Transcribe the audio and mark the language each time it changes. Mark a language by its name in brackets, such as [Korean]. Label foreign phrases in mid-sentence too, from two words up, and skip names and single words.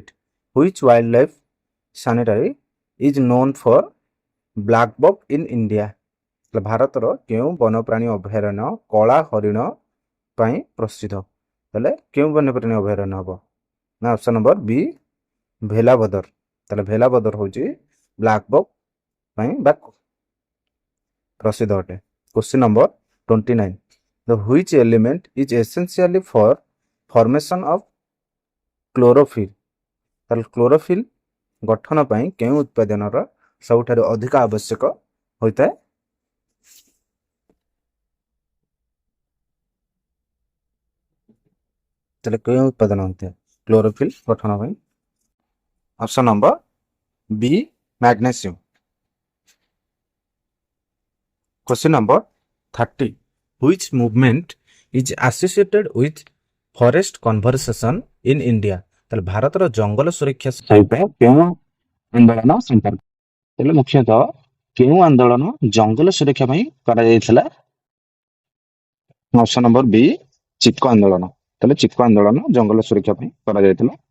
[English] Which wildlife sanctuary is known for black buck in India? [Odia] ତାହେଲେ ଭାରତର କେଉଁ ବନ୍ୟପ୍ରାଣୀ ଅଭୟାରଣ୍ୟ କଳା ହରିଣ ପାଇଁ ପ୍ରସିଦ୍ଧ? ତାହେଲେ କେଉଁ ବନ୍ୟପ୍ରାଣୀ ଅଭୟାରଣ୍ୟ ହେବ? ନା [English] option number B [Odia] ଭେଲାବଦର। ତାହେଲେ ଭେଲାବଦର ହେଉଛି [English] black buck [Odia] ପାଇଁ ବା ପ୍ରସିଦ୍ଧ ଅଟେ। [English] Question number 29. The which element is essentially for formation of chlorophyll? [Odia] ତାହେଲେ କ୍ଲୋରୋଫିଲ୍ ଗଠନ ପାଇଁ କେଉଁ ଉତ୍ପାଦନର ସବୁଠାରୁ ଅଧିକ ଆବଶ୍ୟକ ହୋଇଥାଏ? ତାହେଲେ କେଉଁ ଉତ୍ପାଦନ ହୋଇଥାଏ କ୍ଲୋରୋଫିଲ୍ ଗଠନ ପାଇଁ? [English] option number B [Odia] ମ୍ୟାଗ୍ନେସିୟମ୍। [English] Question number 30. Which movement is associated with forest conservation in India? [Odia] ତାହେଲେ ଭାରତର ଜଙ୍ଗଲ ସୁରକ୍ଷା ସହିତ କେଉଁ ଆନ୍ଦୋଳନ ସମ୍ପର୍କ? ତାହେଲେ ମୁଖ୍ୟତଃ କେଉଁ ଆନ୍ଦୋଳନ ଜଙ୍ଗଲ ସୁରକ୍ଷା ପାଇଁ କରାଯାଇଥିଲା? [English] option number B [Odia] ଚିକ୍କୋ ଆନ୍ଦୋଳନ। ତାହେଲେ ଚିକ୍କୋ ଆନ୍ଦୋଳନ ଜଙ୍ଗଲ ସୁରକ୍ଷା ପାଇଁ କରାଯାଇଥିଲା।